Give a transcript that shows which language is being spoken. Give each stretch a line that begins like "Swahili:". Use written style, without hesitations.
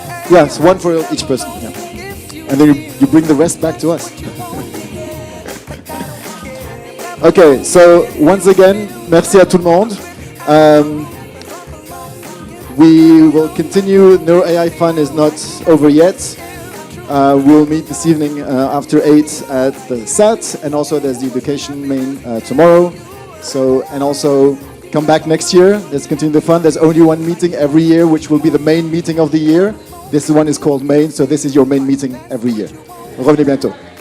English: Yes, one for each person. Yeah. And then you bring the rest back to us. Okay, so once again,
French: merci à tout le monde.
English: We will continue. Neuro AI Fun is not over yet. We'll meet this evening after 8 at the SAT, and also there's the education main tomorrow. So, and also come back next year. Let's continue the fun. There's only one meeting every year, which will be the main meeting of the year. This one is called main, so this is your main meeting every year.
French: Revenez bientôt.